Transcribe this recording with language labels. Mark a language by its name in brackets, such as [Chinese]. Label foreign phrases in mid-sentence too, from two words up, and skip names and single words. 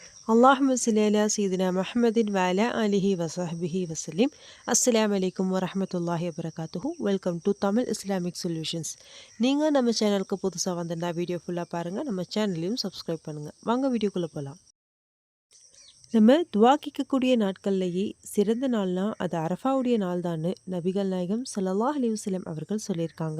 [Arabic] اللهم صل على سيدنا محمد وعلى آله وصحبه وسلم. السلام عليكم ورحمة الله وبركاته. [English] Welcome to Tamil Islamic Solutions. [Tamil] நீங்கள் நம்ம சேனலுக்கு புதுசாக வந்திருந்தா வீடியோ ஃபுல்லாக பாருங்கள், நம்ம சேனலையும் சப்ஸ்கிரைப் பண்ணுங்கள். வாங்க வீடியோக்குள்ளே போகலாம். நம்ம துவா கேட்கக்கூடிய நாட்கள்லேயே சிறந்த நாள்னா அது அரஃபாவுடைய நாள் தான் நபிகள் நாயகம் [Arabic] صلى الله عليه وسلم [Tamil] அவர்கள் சொல்லியிருக்காங்க.